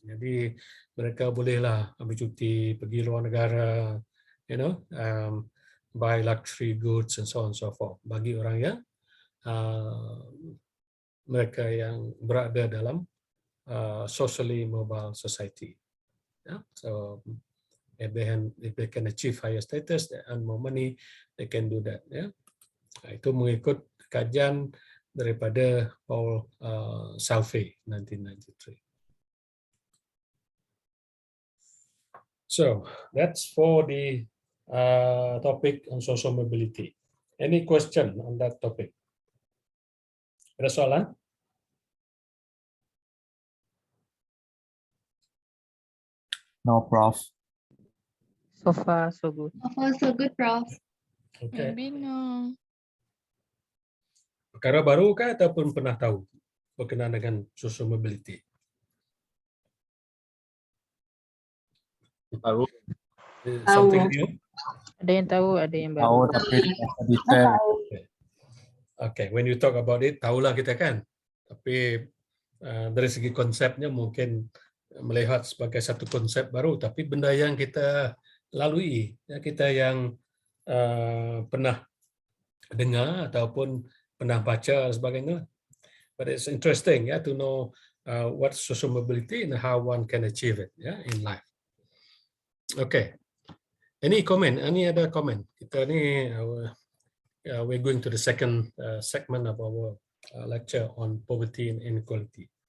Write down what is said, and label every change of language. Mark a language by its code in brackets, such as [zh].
[ms] Jadi mereka bolehlah ambil cuti, pergi luar negara, [en] you know, buy luxury goods and so on and so forth. [ms] Bagi orang yang mereka yang berada dalam [en] socially mobile society. [ms] Yeah? [en] So if they can achieve higher status, they earn more money, they can do that. [ms] Ya. Itu mengikut kajian daripada Paul Salve 1993. [en] So that's for the topic on social mobility. Any question on that topic? [ms] Ada soalan? [en] No, Prof. So far, so good. So far, so good, Prof. Okay. Maybe no. [ms] Perkara baru kah ataupun pernah tahu berkenaan dengan social mobility? Baru. [en] Something new? [ms] Ada yang tahu, ada yang Tahu baru. tapi tak detail. [en] Okay, when you talk about it, [ms] tahulah kita kan. Tapi dari segi konsepnya mungkin melihat sebagai satu konsep baru, tapi benda yang kita lalui, ya, kita yang pernah dengar ataupun pernah baca dan sebagainya. [en] But it's interesting, ya, to know what social mobility and how one can achieve it, ya, in life. Okay. Any comment? Any other comment? [ms] Kita ni [en] we're going to the second segment of our lecture on poverty and inequality.